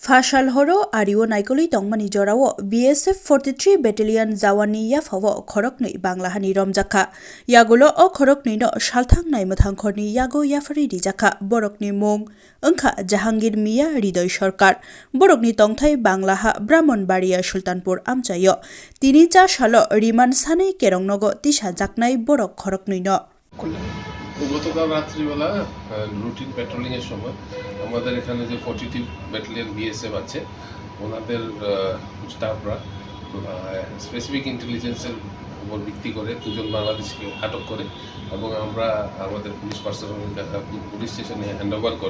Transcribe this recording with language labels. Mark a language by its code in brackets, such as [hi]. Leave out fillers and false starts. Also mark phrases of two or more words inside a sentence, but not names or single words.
[trp] Fashal horo Ario Naikoli Tongmani Jorawo BSF 43 Battalion Zawani Yafawo Khoroknui Banglahani Romjaka Yagulo o Khoroknui no Shalthang Nai Mathangkhorni Yago Yafari Dijaka Borokni Mung Angkha Jahangir Mia Ridoy Sorkar Borokni Tongthai Banglaha Brahmanbaria Sultanpur Amchayo Tini cha shalo Riman Sanei Kerongnogo Tisha Jaknai Borok Khoroknui no [bn] গতকাল রাত্রিবেলা [en] routine patrolling [bn] এর সময় আমাদের এখানে যে 42 ব্যাটালিয়ন বিএসএফ আছে ওনাদের স্টাফরা [en] specific intelligence [bn] উপর ভিত্তি করে দুজন বাংলাদেশকে আটক করে এবং আমরা আমাদের [en] police personnel police station handover [bn] করে।